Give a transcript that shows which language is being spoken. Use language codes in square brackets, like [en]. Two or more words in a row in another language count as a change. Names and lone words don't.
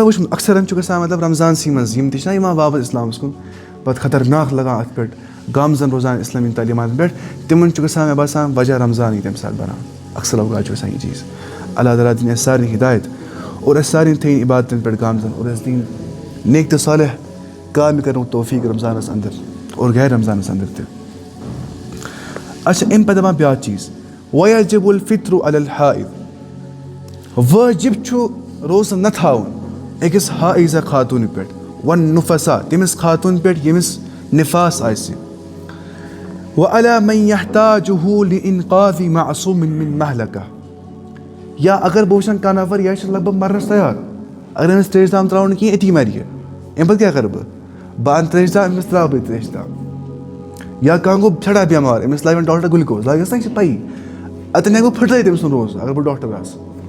[ks] وٕچھمُت اکثرن چھُ گژھان مطلب رمضانسٕے منٛز یِم تہِ چھِنہ یِوان واپَس اِسلامَس کُن پَتہٕ خطرناک لگان اَتھ پٮ۪ٹھ گامزَن روزان اِسلٲمی تعلیٖماتَن پٮ۪ٹھ تِمن چھُ گژھان مےٚ باسان وجہ رمضانٕے تَمہِ ساتہٕ بَنان اکثر اوقات چھُ گژھان یہِ چیٖز اللہ تعالیٰ دِنۍ اَسہِ سارنٕے ہِدایت اور اَسہِ سارنٕے تھٲیِن عبادتَن پٮ۪ٹھ گامزَن اور اَسہِ دِنۍ نیک تہٕ صالح کامہِ کَرنُک توفیٖق رمضانَس اَنٛدر اور غیر رمضانَس اَنٛدر تہِ اچھا اَمہِ پَتہٕ دَپان بیٛاکھ چیٖز [ar] وَیَجِبُ الفِطرُ عَلَى [ks] الحائِض وٲجِب چھُ روزٕ نہ تھاوُن أکِس حائضہ خاتوٗنہِ پٮ۪ٹھ وَالنُفَسا تٔمِس خاتوٗن پٮ۪ٹھ ییٚمِس نِفاس آسہِ [ar] وَعَلَى مَن یحتاجُہُ لِإِنقاذِ مَعصوٗمٍ مِن مَہلَکَہ [ks] یا اگر بہٕ وٕچھَن کانٛہہ نفر یہِ چھِ لگ بگ مَرنَس تیار اگر أمِس ترٛیش دام ترٛاوُن نہٕ کِہیٖنۍ أتی مَرِ یہِ اَمہِ پَتہٕ کیٛاہ کَرٕ بہٕ اَنہٕ ترٛیش دام أمِس ترٛاوٕ بہٕ ترٛیش دام یا کانٛہہ گوٚو سٮ۪ٹھاہ بٮ۪مار أمِس لایہِ وۄنۍ ڈاکٹر گُلکوز لَگٮ۪س نہ یہِ چھِ پَیی اَتٮ۪ن ہٮ۪کہٕ بہٕ پھٕٹرٲیِتھ أمۍ سُنٛد روزٕ اگر بہٕ ڈاکٹر آسہٕ